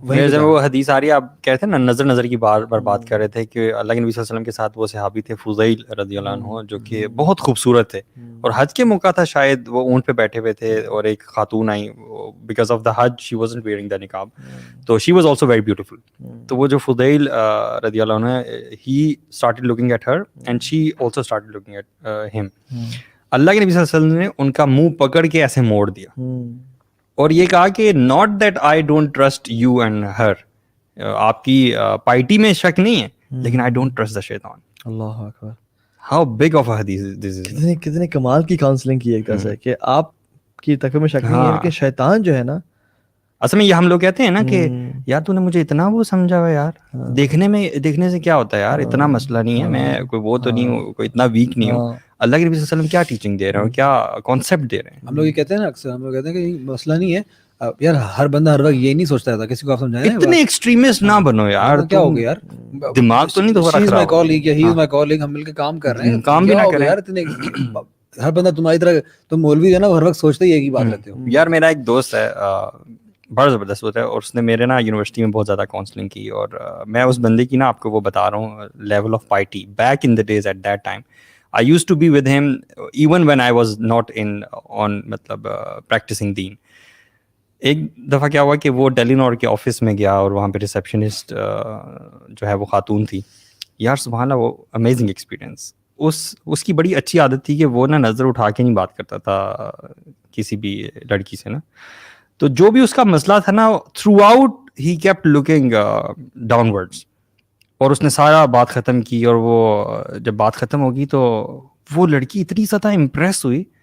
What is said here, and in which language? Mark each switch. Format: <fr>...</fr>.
<ur>جب وہ حدیث آ رہی ہے, آپ کہتے ہیں نا نظر کی بار بات کر رہے تھے کہ اللہ کے نبی صلی اللہ علیہ وسلم کے ساتھ وہ صحابی تھے فضیل رضی اللہ عنہ, جو کہ بہت خوبصورت تھے, اور حج کے موقع تھا شاید, وہ اونٹ پہ بیٹھے ہوئے تھے, اور ایک خاتون آئی,</ur> <en>because of the hajj she wasn't wearing the</en> <ur>نقاب, تو</ur> <en>She was also very beautiful.</en> <ur>تو وہ جو</ur> <en>فضیل رضی اللہ عنہ, he started looking at her and she also started looking at him.</en> <ur>اللہ کے نبی صلی اللہ علیہ وسلم نے ان کا منہ پکڑ کے ایسے موڑ دیا, اور یہ کہا کہ</ur> <en>not that I don't trust you and her,</en> <ur>آپ کی پائٹی میں شک نہیں ہے, لیکن</ur> <en>I don't trust the shaitan.</en> <ar>اللہ اکبر,</ar> <en>How big of a حدیث this is.</en> <ur>کتنے کمال کی کاؤنسلنگ کی ایک طرح سے, کہ آپ کی تقوی میں شک نہیں ہے, لیکن شیطان جو ہے نا, اصل میں یہ ہم لوگ کہتے ہیں نا کہ یار تو نے مجھے اتنا وہ سمجھا ہوا یار, دیکھنے سے کیا ہوتا ہے یار, اتنا مسئلہ نہیں ہے, میں کوئی وہ تو نہیں ہوں, کوئی اتنا ویک نہیں ہوں. اللہ کے نبی صلی اللہ علیہ وسلم کیا ٹیچنگ دے رہے ہیں, کیا کانسیپٹ دے رہے ہیں. ہم لوگ یہ کہتے ہیں نا اکثر, ہم لوگ کہتے ہیں کہ مسئلہ نہیں ہے یار, ہر بندہ ہر وقت یہ نہیں سوچتا تھا, کسی کو آپ سمجھائیں اتنے ایکسٹریمسٹ نہ بنو یار, کیا ہو گیا یار, دماغ تو نہیں دوبارہ خراب. ہم مل کے کام کر رہے ہیں, کام بھی نہ کریں یار. اتنے ہر بندہ تمہاری طرح, تم مولوی ہے نا, ہر وقت سوچتے ہی ایک ہی بات رہتے ہو. یار میرا ایک دوست ہے, بڑا زبردست ہوتا ہے, اور اس نے میرے نا یونیورسٹی میں بہت زیادہ کاؤنسلنگ کی, اور میں اس بندے کی نا آپ کو وہ بتا رہا ہوں</ur> <en>Level of piety back in the days at that time. I used to be with him even when I was not on مطلب practicing deen.</en> <ur>ایک دفعہ کیا ہوا کہ وہ ڈیلینور کے آفس میں گیا, اور وہاں پہ ریسیپشنسٹ جو ہے وہ خاتون تھی. یار سبحان اللہ, وہ امیزنگ ایکسپیرینس. اس کی بڑی اچھی عادت تھی کہ وہ نا نظر اٹھا کے نہیں بات کرتا تھا کسی بھی لڑکی سے نا, تو جو بھی اس کا مسئلہ تھا نا,</ur> <en>throughout he kept looking downwards,</en> <ur>اور اس نے سارا بات ختم کی, اور وہ جب بات ختم ہوگی تو وہ لڑکی اتنی زیادہ امپریس ہوئی,</ur>